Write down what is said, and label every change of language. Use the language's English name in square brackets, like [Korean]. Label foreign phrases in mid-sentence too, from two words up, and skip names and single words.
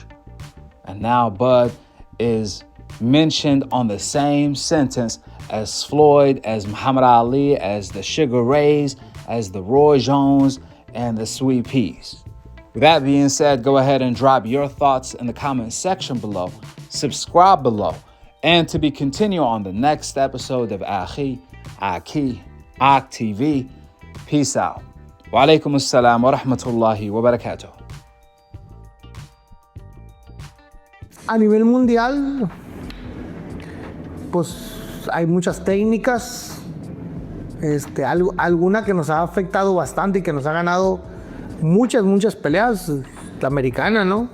[English] And now Bud is mentioned on the same sentence as Floyd, as Muhammad Ali, as the Sugar Rays, as the Roy Jones, and the Sweet Peas. With that being said, go ahead and drop your thoughts in the comment section below. Subscribe below. And to be continued on the next episode of Akhi, Akhi TV. Peace out. [Arabic] وعليكم السلام ورحمة الله وبركاته. [Spanish] A nivel mundial, pues hay muchas técnicas, alguna que nos ha afectado bastante y que nos ha ganado muchas peleas. La americana, ¿no?